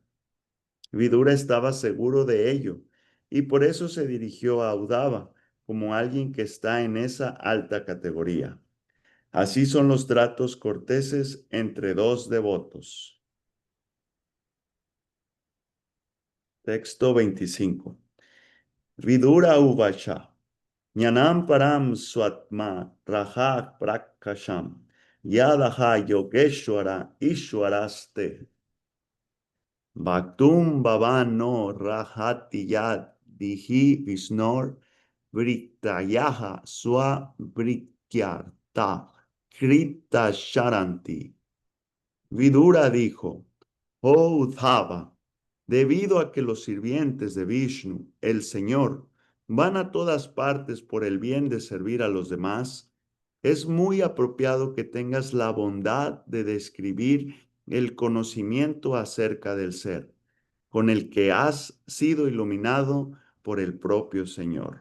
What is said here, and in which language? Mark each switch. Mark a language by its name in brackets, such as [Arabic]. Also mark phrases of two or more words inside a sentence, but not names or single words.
[Spanish] Vidura estaba seguro de ello, y por eso se dirigió a Uddhava como alguien que está en esa alta categoría. Así son los tratos corteses entre dos devotos. Texto 25. [Sanskrit] Vidura Uvacha. Jnanam param swatma raja prakasham yadaha yogeshwara ishwaraste. Bhaktum bhavano rahati yad dihi visnor vrittayaha swa vrityarta krita sharanti. [Spanish] Vidura dijo, oh Uddhava, debido a que los sirvientes de Vishnu, el Señor, van a todas partes por el bien de servir a los demás, es muy apropiado que tengas la bondad de describir el conocimiento acerca del ser, con el que has sido iluminado por el propio Señor.